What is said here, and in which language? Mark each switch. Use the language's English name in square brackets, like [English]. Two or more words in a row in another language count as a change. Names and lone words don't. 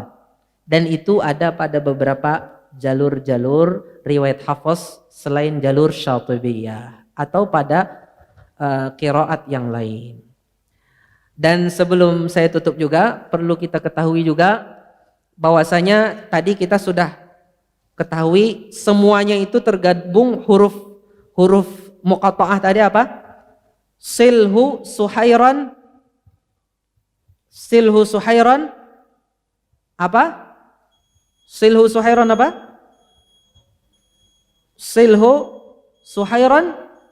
[Indonesian] Dan itu ada pada beberapa jalur-jalur riwayat Hafs selain jalur Syatibiyah atau pada qiraat yang lain. Dan sebelum saya tutup juga, perlu kita ketahui juga bahwasanya tadi kita sudah ketahui semuanya itu tergabung huruf muqatta'ah tadi apa? Silhu suhairan apa? Silhu suhairan apa? Silhu suhairan.